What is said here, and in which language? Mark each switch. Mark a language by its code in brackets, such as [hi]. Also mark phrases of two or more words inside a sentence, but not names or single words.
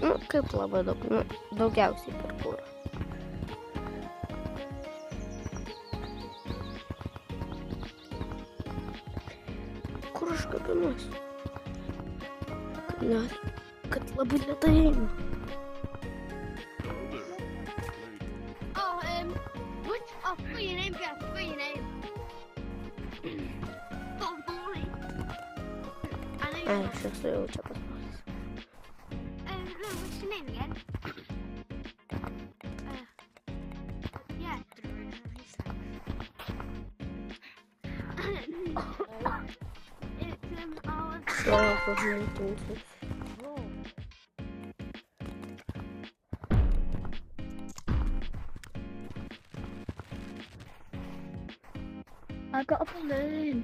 [lt] Nu, kaip labai daug, nu, daugiausiai parkūrų. Kur aš kabinuosi? Kad labai lėtai eina. [en] Spell your name, Jeff. Spell your name. Bob Boy. I know you [lt] Ai, [en] know. [lt] aš esu jau čia paspaudęs. [en] No, what's your name again? Yeah. It's [lt] Savo pažintintis. [en] I got a balloon.